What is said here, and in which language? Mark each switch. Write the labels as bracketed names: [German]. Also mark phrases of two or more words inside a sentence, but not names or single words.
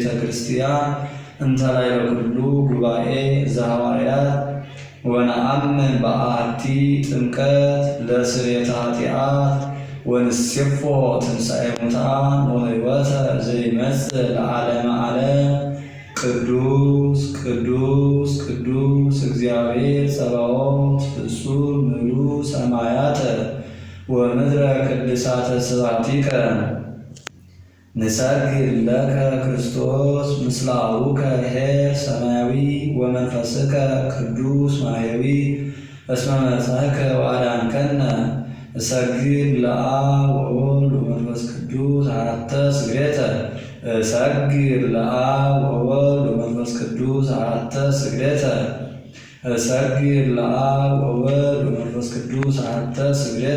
[Geez] ክርስቲያን እንተ ላዕለ ኩሉ ጉባኤ ዘሐዋርያት። ወነአምን በአሐቲ ጥምቀት ለስርየተ ኃጢአት ወንሴፎ ትንሣኤ ሙታን ወሕይወተ ዘይመጽእ ለዓለመ ዓለም። ቅዱስ ቅዱስ ቅዱስ እግዚአብሔር ጸባኦት ፍጹም ምሉእ ሰማያተ ወምድረ ቅድሳተ ስብሐቲከ። ንሰግድ ለከ ክርስቶስ ምስለ አቡከ ኄር ሰማያዊ ወመንፈስከ ቅዱስ ማሕየዊ እስመ መጽአከ ወአዳንከነ። እሰግድ ለአብ ወወልድ ወመንፈስ ቅዱስ አሐተ ስግደተ እሰግድ ለአብ ወወልድ ወመንፈስ ቅዱስ አሐተ ስግደተ እሰግድ ለአብ ወወልድ ወመንፈስ ቅዱስ አሐተ ስግደተ